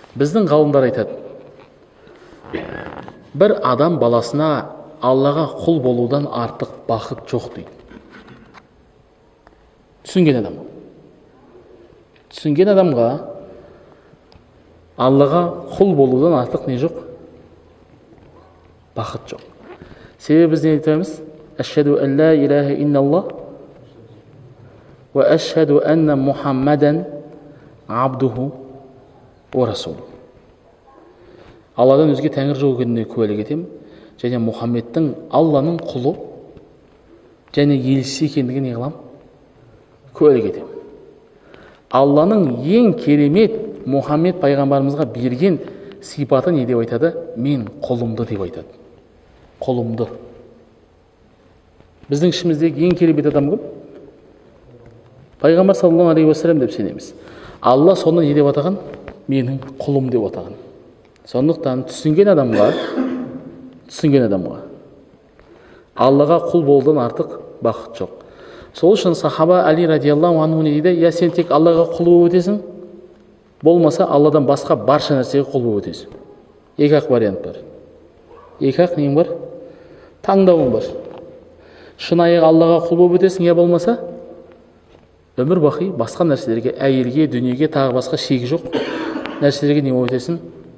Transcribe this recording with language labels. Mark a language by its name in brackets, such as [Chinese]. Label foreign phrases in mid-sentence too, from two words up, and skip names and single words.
[Kazakh] Біздің ғалымдар айтады, бір адам баласына Аллаға құл болудан артық бақыт жоқ дейді. Түсінген адамға Аллаға құл болудан артық не жоқ? Бақыт жоқ. Себебі біз не айтамыз? [Arabic] أشهد أن لا إله إلا الله وأشهد أن محمدا عبده ورسوله. [Kazakh] Алладан өзге тәңір жоқ екеніне куәлік етемін, және Мұхаммедтің Алланың құлы және елшісі екендігіне не қыламын? Куәлік етемін. Алланың ең керемет Мұхаммед пайғамбарымызға берген сипаты не деп айтады? Мен құлымды деп айтады. Құлымды. Біздің ішіміздегі ең керемет адам кім? Пайғамбар [Arabic] صلى الله عليه وسلم [Kazakh] деп сенеміз. Алла соны не деп атаған? Менің құлым деп атаған. Сондықтан түсінген адамға Аллаға құл болудан артық бақыт жоқ. Сол үшін сахаба Али [Arabic] رضي الله عنه [Kazakh] не дейді? Я сен тек Аллаға құл болып өтесің, болмаса Алладан басқа барша нәрсеге құл болып өтесің. Екі-ақ вариант бар. Екі-ақ нең бар? Таңдауың бар. Шынайы Аллаға құл болып өтесің, я болмаса өмір бақи басқа нәрселерге, әйелге, дүниеге, тағы басқа шегі жоқ нәрселерге не болып өтесің?